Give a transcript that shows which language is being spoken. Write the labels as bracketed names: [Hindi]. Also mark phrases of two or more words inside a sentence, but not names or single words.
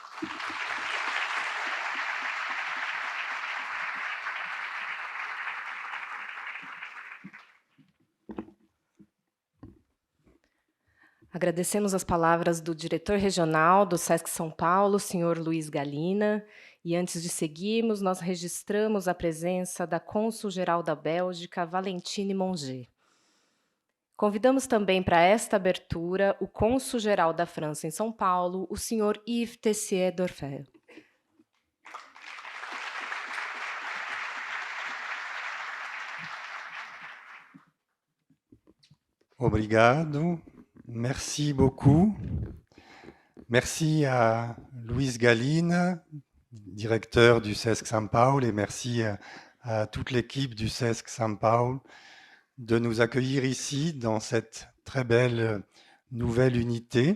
[Portuguese] Agradecemos as palavras do diretor regional do SESC São Paulo, senhor Luiz Galina, e antes de seguirmos, nós registramos a presença da cônsul-geral da Bélgica, Valentine Monger. Convidamos também para esta abertura o cônsul-geral da França em São Paulo, o senhor Yves Tessier-Dorfel. Obrigado. [French] Merci beaucoup. Merci à Luiz Galina, directeur du SESC São Paulo, et merci à toute l'équipe du SESC São Paulo de nous accueillir ici dans cette très belle nouvelle unité.